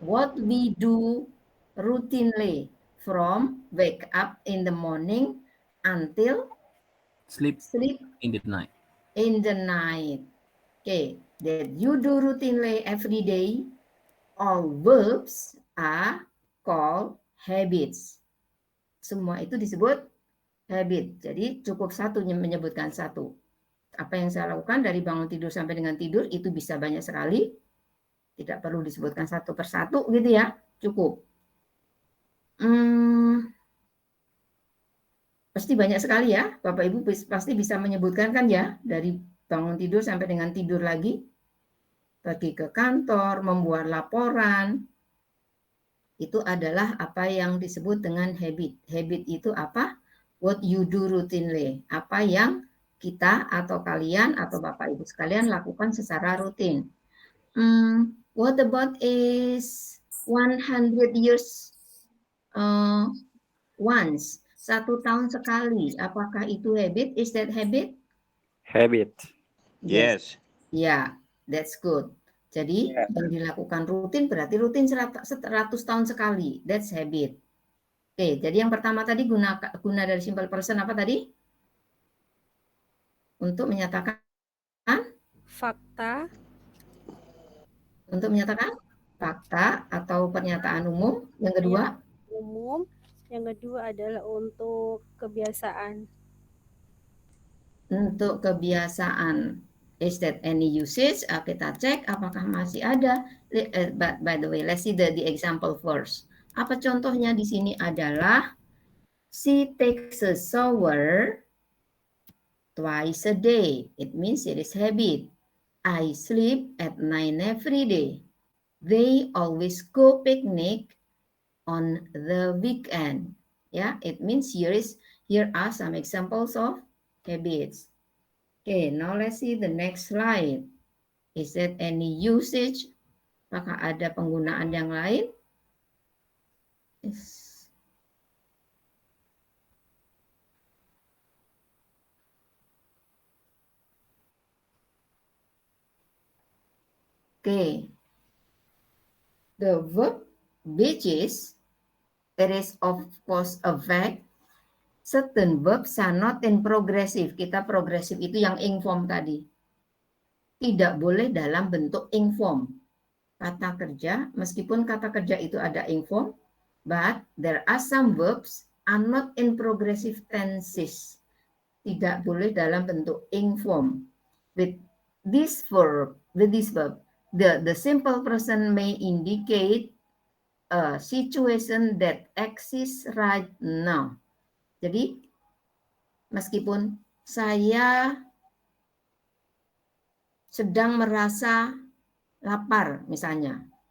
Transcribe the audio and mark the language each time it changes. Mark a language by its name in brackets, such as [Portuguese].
[English] What we do routinely from wake up in the morning until Sleep sleep in the night. in the night. Okay, that you do routinely every day. All verbs are called habits. [Indonesian] Semua itu disebut habit. Jadi cukup satu menyebutkan satu. Apa yang saya lakukan dari bangun tidur sampai dengan tidur itu bisa banyak sekali. Tidak perlu disebutkan satu persatu gitu ya. Cukup. Pasti banyak sekali ya. Bapak Ibu pasti bisa menyebutkan kan ya. Dari bangun tidur sampai dengan tidur lagi. Pergi ke kantor, membuat laporan. Itu adalah apa yang disebut dengan habit. Habit itu apa? [English] What you do routinely. [Indonesian] Apa yang kita atau kalian atau Bapak Ibu sekalian lakukan secara rutin. [English] What about is 100 years once? [Indonesian] 1 tahun sekali. Apakah itu habit? [English] Is that habit? Habit. Yes. Ya, that's good. [Indonesian] Jadi yang dilakukan rutin berarti rutin 100 tahun sekali. [English] That's habit. [Indonesian] Oke, jadi yang pertama tadi guna dari simple person apa tadi? Untuk menyatakan Fakta. Untuk menyatakan fakta atau pernyataan umum. Yang kedua, Umum. Yang kedua adalah untuk kebiasaan. untuk kebiasaan. [English] Is that any usage? [Indonesian] Kita cek apakah masih ada. [English] By the way, let's see the example first. [Indonesian] Apa contohnya di sini adalah [English] she takes a shower twice a day. It means it is habit. I sleep at 9 every day. They always go picnic on the weekend. Yeah, it means here are some examples of habits. Okay, now let's see the next slide. Is that any usage? [Indonesian] Apakah ada penggunaan yang lain? [English] Yes. Okay. The verb which is, it is of course a fact. Certain verbs are not in progressive. [Indonesian] Kita progressive itu yang inform tadi. Tidak boleh dalam bentuk inform. Kata kerja, meskipun kata kerja itu ada inform, [English] but there are some verbs are not in progressive tenses. [Indonesian] Tidak boleh dalam bentuk inform. [English] With this verb, the simple person may indicate a situation that exists right now. [Indonesian] Jadi, meskipun saya sedang merasa lapar, misalnya.